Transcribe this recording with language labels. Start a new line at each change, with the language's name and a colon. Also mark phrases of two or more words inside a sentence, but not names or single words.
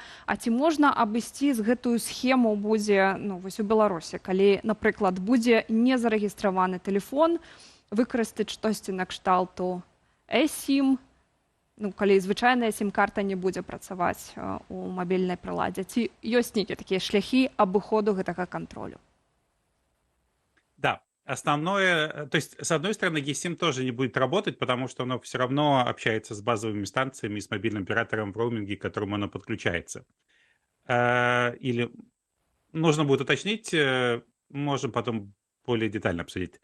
Belarusian: А ці можна абысці з гэтую схему будзе, вось у Беларусі, калі, напрыклад, будзе не зарэгістраваны тэлефон, выкарыстаць штосьці накшталту eSIM, калі звычайная сім-карта не будзе працаваць у мабільнай прыладзе. Ці ёсць нейкія такія шляхі абыходу гэтага кантролю?
Russian: Да, основное, то есть, с одной стороны, eSIM тоже не будет работать, потому что оно все равно общается с базовыми станциями, с мобильным оператором в роуминге, к которому оно подключается. Или нужно будет уточнить, можем потом более детально обсудить.